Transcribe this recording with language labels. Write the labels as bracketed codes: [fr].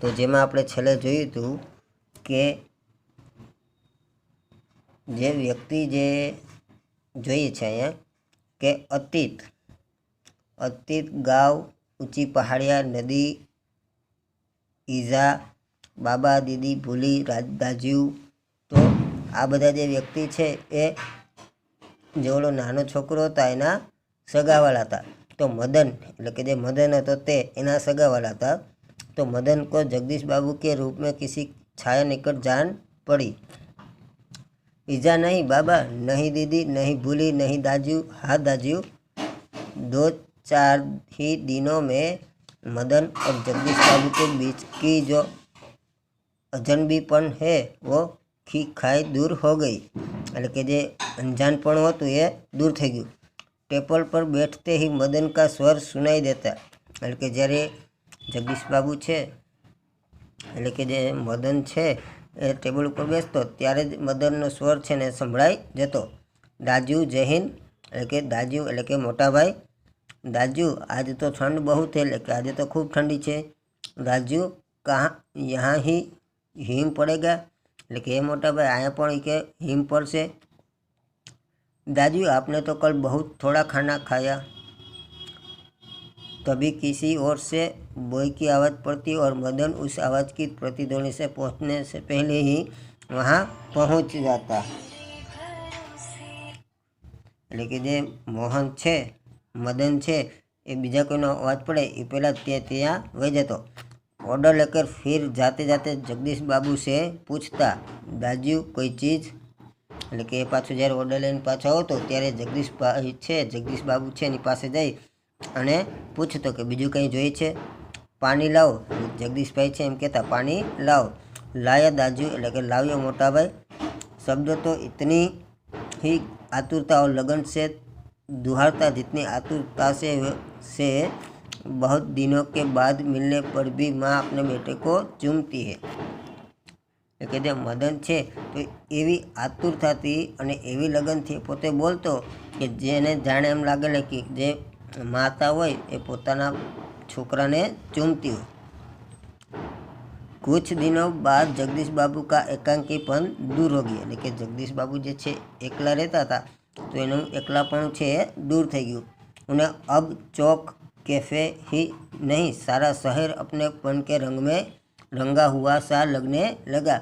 [gu] તો જેમાં આપણે છેલ્લે જોયું હતું કે જે વ્યક્તિ જે જોઈએ છે અહીંયા કે અતીત ગાંવ, ઊંચી પહાડિયા, નદી, ઈજા, બાબા, દીદી, ભૂલી, દાજ્યું। તો આ બધા જે વ્યક્તિ છે એ જે ઓલો નાનો છોકરો હતા એના સગાવાલા હતા। તો મદન એટલે કે જે મદન હતો તે એના સગાવાલા હતા। [hi] तो मदन को जगदीश बाबू के रूप में किसी छाया निकट जान पड़ी। ईजा नहीं बाबा, नहीं दीदी, नहीं भूली, नहीं दाजू। हाँ दाजू। 2-4 ही दिनों में मदन और जगदीश बाबू के बीच की जो अजनबीपन है वो खाई दूर हो गई। [gu] એટલે કે જે અંજાનપણું હતું એ દૂર થઈ ગયું। [hi] ટેબલ પર બેઠતે ही मदन का स्वर सुनाई देता। [gu] એટલે કે જ્યારે જગદીશ બાબુ છે એટલે કે જે મદન છે એ ટેબલ ઉપર બેસતો ત્યારે જ મદનનો સ્વર છે ને સંભળાઈ જતો। દાજુ જહીન એટલે કે દાજુ એટલે કે મોટા ભાઈ। [hi] दाजू आज तो ठंड बहुत है, [gu] એટલે કે આજે તો ખૂબ ઠંડી છે। [hi] दाजू कहाँ यहाँ ही हिम पड़ेगा, [gu] એટલે કે એ મોટા ભાઈ અહીંયા પણ કે हिम પડશે। [hi] दाजू आपने तो कल बहुत थोड़ा खाना खाया। तभी किसी ओर से बॉय की आवाज़ पड़ती और मदन उस आवाज़ की प्रतिध्वनि से पहुंचने से पहले ही वहाँ पहुंच जाता। [gu] એટલે કે જે મોહન છે, મદન છે, એ બીજા કોઈનો અવાજ પડે એ પહેલાં ત્યાં વહી જતો। [hi] ऑर्डर लेकर फिर जाते जाते जगदीश बाबू से पूछता, दाजू कोई चीज़। [gu] એટલે કે એ પાછું જ્યારે ઓર્ડર લઈને પાછો આવતો ત્યારે જગદીશ બાબુ છે એની પાસે જઈ અને પૂછતો કે બીજું કંઈ જોઈએ છે। પાણી લાવો, જગદીશભાઈ છે એમ કહેતા પાણી લાવો। [hi] લાયા दाजू [gu] એટલે કે લાવ્યો મોટા ભાઈ। [hi] शब्द तो इतनी ही आतुरता और लगन से दुहारता जितनी आतुरता से बहुत दिनों के बाद मिलने पर भी माँ अपने बेटे को चूमती है। [gu] કે જે મદન છે તો એવી આતુરતાથી અને એવી લગનથી પોતે બોલતો કે જેને જાણે એમ લાગે કે જે માતા હોય એ પોતાના છોકરાને ચૂમતી હોય। [hi] कुछ दिनों बाद जगदीश बाबू का एकांकीपन दूर हो गया। [gu] એટલે કે જગદીશ બાબુ જે છે એકલા રહેતા હતા તો એનું એકલાપણું છે એ दूर થઈ ગયું। [hi] उन्हें अब चौक कैफे ही नहीं सारा शहर अपनेपन के रंग में रंगा हुआ सा लगने लगा।